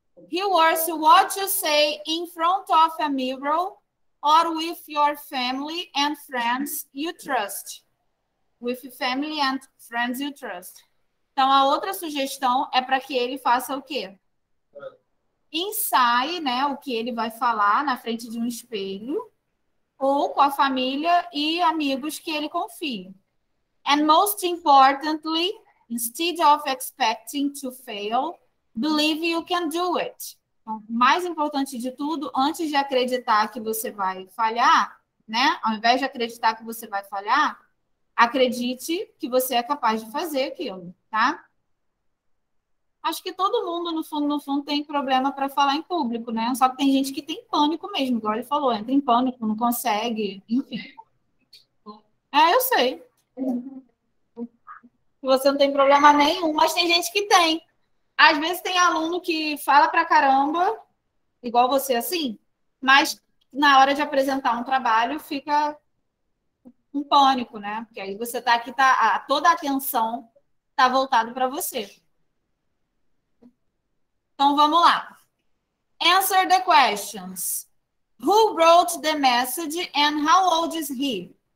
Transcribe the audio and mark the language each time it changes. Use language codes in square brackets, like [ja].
[en] Rehearse what you say in front of a mirror or with your family and friends you trust. With family and friends you trust. [pt] Então, a outra sugestão é para que ele faça o quê? Ensaie, né, o que ele vai falar na frente de um espelho ou com a família e amigos que ele confie. [en] And most importantly, instead of expecting to fail, believe you can do it. [pt] Então, mais importante de tudo, antes de acreditar que você vai falhar, né? Ao invés de acreditar que você vai falhar, acredite que você é capaz de fazer aquilo, tá? Acho que todo mundo, no fundo, tem problema para falar em público, né? Só que tem gente que tem pânico mesmo, igual ele falou, entra em pânico, não consegue, enfim. Eu sei. Você não tem problema nenhum, mas tem gente que tem. Às vezes tem aluno que fala pra caramba, igual você assim, mas na hora de apresentar um trabalho fica um pânico, né? Porque aí você tá aqui, toda a atenção tá voltada para você. Então, vamos lá. [en] Answer the questions. Who wrote the message and how old is he?